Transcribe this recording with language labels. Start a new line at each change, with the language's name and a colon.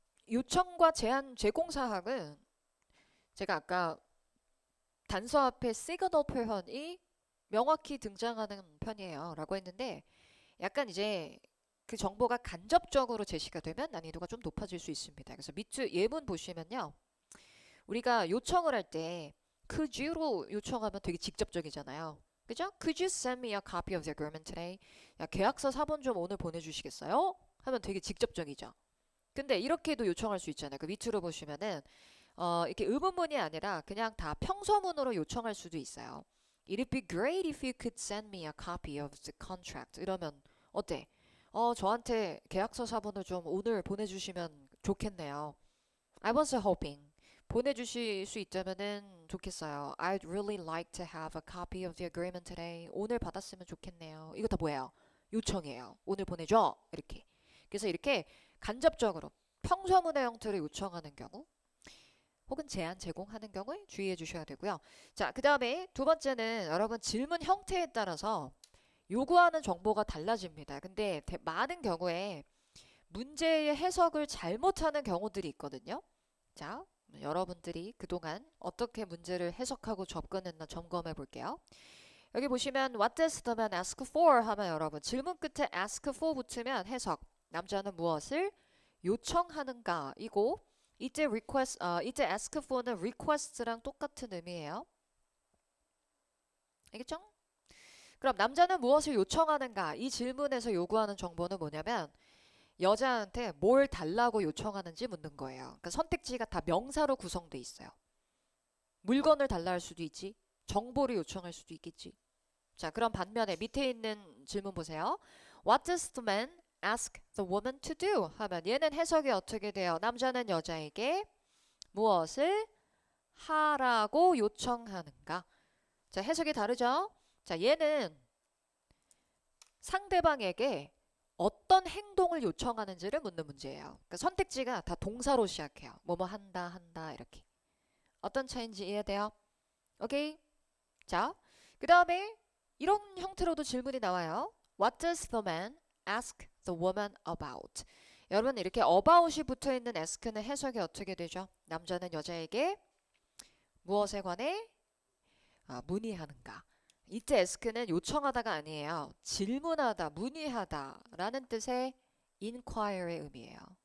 Korean: 요청과 제한 제공 사항은 제가 아까 단서 앞에 시그널 표현이 명확히 등장하는 편이에요 라고 했는데 약간 이제 그 정보가 간접적으로 제시가 되면 난이도가 좀 높아질 수 있습니다. 그래서 밑줄 예문 보시면요. 우리가 요청을 할 때 could you로 요청하면 되게 직접적이잖아요. 그죠?
English: Could you send me a copy of the agreement today?
Korean: 야, 계약서 사본 좀 오늘 보내주시겠어요? 하면 되게 직접적이죠. 근데 이렇게도 요청할 수 있잖아요. 그 밑으로 보시면은 이렇게 의문문이 아니라 그냥 다 평서문으로 요청할 수도 있어요.
English: It'd be great if you could send me a copy of the contract.
Korean: 이러면 어때? 저한테 계약서 사본을 좀 오늘 보내주시면 좋겠네요.
English: I was hoping.
Korean: 보내주실 수 있다면은 좋겠어요. I'd really like to have a copy of the agreement today. 오늘 받았으면 좋겠네요. 이거 다 뭐예요? 요청이에요. 오늘 보내줘. 이렇게. 그래서 이렇게 간접적으로 평서문의 형태로 요청하는 경우 혹은 제한 제공하는 경우에 주의해 주셔야 되고요. 자, 그 다음에 두 번째는 여러분 질문 형태에 따라서 요구하는 정보가 달라집니다. 근데 많은 경우에 문제의 해석을 잘못하는 경우들이 있거든요. 자, 여러분들이 그동안 어떻게 문제를 해석하고 접근했나 점검해 볼게요. 여기 보시면
English: What does the man ask for?
Korean: 하면 여러분 질문 끝에 ask for 붙으면 해석. 남자는 무엇을 요청하는가? 이고 이때 이때 ask for는 request랑 똑같은 의미예요. 알겠죠? 그럼 남자는 무엇을 요청하는가? 이 질문에서 요구하는 정보는 뭐냐면 여자한테 뭘 달라고 요청하는지 묻는 거예요. 그러니까 선택지가 다 명사로 구성돼 있어요. 물건을 달라 할 수도 있지. 정보를 요청할 수도 있겠지. 자, 그럼 반면에 밑에 있는 질문 보세요.
English: What does the man ask the woman to do?
Korean: 하면 얘는 해석이 어떻게 돼요? 남자는 여자에게 무엇을 하라고 요청하는가? 자, 해석이 다르죠? 자, 얘는 상대방에게 어떤 행동을 요청하는지를 묻는 문제예요. 그러니까 선택지가 다 동사로 시작해요. 뭐뭐 한다, 한다 이렇게. 어떤 차이인지 이해돼요? 오케이? 자, 그 다음에 이런 형태로도 질문이 나와요.
English: What does the man ask the woman about?
Korean: 여러분 이렇게 about이 붙어있는 ask는 해석이 어떻게 되죠? 남자는 여자에게 무엇에 관해 문의하는가? 이때 ask는 요청하다가 아니에요. 질문하다, 문의하다 라는 뜻의 inquire의 의미예요.